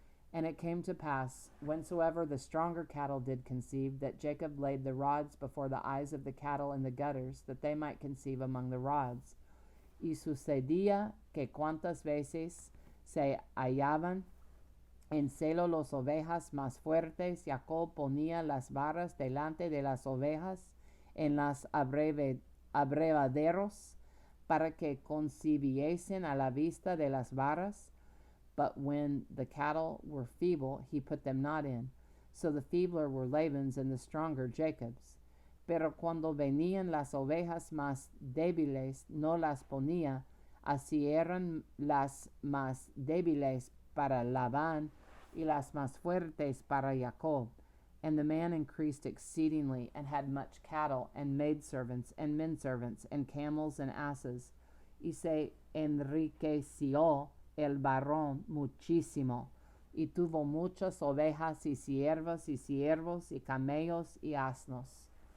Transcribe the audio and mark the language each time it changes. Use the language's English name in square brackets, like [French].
[English] And it came to pass, whensoever the stronger cattle did conceive, that Jacob laid the rods before the eyes of the cattle in the gutters, that they might conceive among the rods. [Spanish] Y sucedía que cuantas veces se hallaban en celo las ovejas más fuertes, Jacob ponía las varas delante de las ovejas en las abrevaderos, para que concibiesen a la vista de las varas. [English] But when the cattle were feeble, he put them not in. So the feebler were Laban's, and the stronger Jacob's. [Spanish] Pero cuando venían las ovejas más débiles, no las ponía. Así eran las más débiles para Labán, y las más fuertes para Jacob. [English] And the man increased exceedingly, and had much cattle, and maidservants, and menservants, and camels, and asses. [Spanish] Y se enriqueció el varón muchísimo, y tuvo muchas ovejas, y siervas, y siervos, y camellos, y asnos.